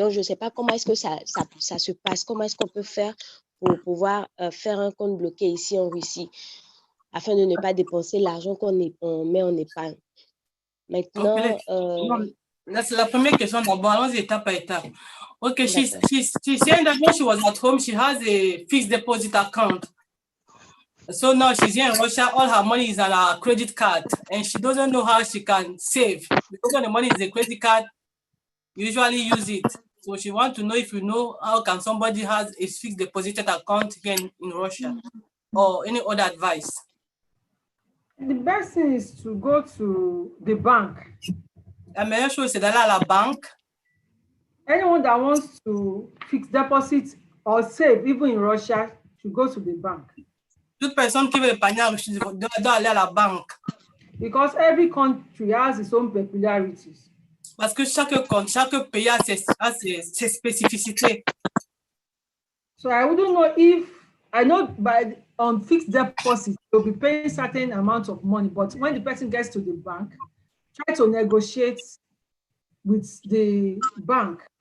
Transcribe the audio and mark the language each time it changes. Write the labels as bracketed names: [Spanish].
[French] Donc, je ne sais pas comment est-ce que ça se passe, comment est-ce qu'on peut faire pour pouvoir faire un compte bloqué ici en Russie afin de ne pas dépenser l'argent qu'on met en épargne. Maintenant, Là, c'est la première question d'abord. Allons-y étape par étape. [English] Okay, she [French] d'accord. [English] said that when she was at home, she has a fixed deposit account. So now she's here in Russia, all her money is on her credit card, and she doesn't know how she can save. Because when the money is a credit card, you usually use it. So she wants to know if you know how can somebody has a fixed deposited account here in Russia, or any other advice. The best thing is to go to the bank. [French] La meilleure chose, c'est d'aller à la banque. [English] Anyone that wants to fix deposit or save, even in Russia, should go to the bank. [French] Toute personne qui veut épargner en Russie doit aller à la banque. [English] Because every country has its own peculiarities. [French] Parce que chaque pays a ses spécificités. [English] So I wouldn't know if, I know on fixed deposit, you'll be paying certain amount of money, but when the person gets to the bank, try to negotiate with the bank.